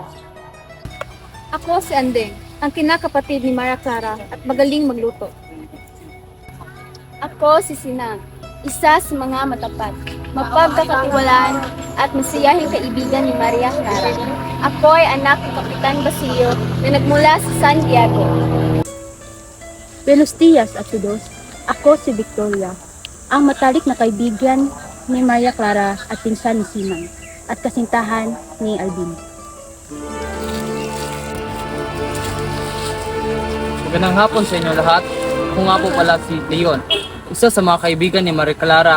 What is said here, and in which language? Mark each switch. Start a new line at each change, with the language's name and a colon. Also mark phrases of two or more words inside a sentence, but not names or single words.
Filipino: Ako si Andeng, ang kinakapatid ni Maria Clara at magaling magluto. Ako si Sinang, isa sa mga matapat, mapagkakatiwalaan at masiyahing kaibigan ni Maria Clara. Ako ay anak ni Kapitan Basilio na nagmula sa Santiago.
Spanish: Buenos dias a todos.
Filipino: Ako si Victoria, ang matalik na kaibigan ni Maria Clara at pinsan ni Simon at kasintahan ni Albin. Magandang hapon sa inyo lahat. Ako nga po pala si Leon, isa sa mga kaibigan ni Maria Clara.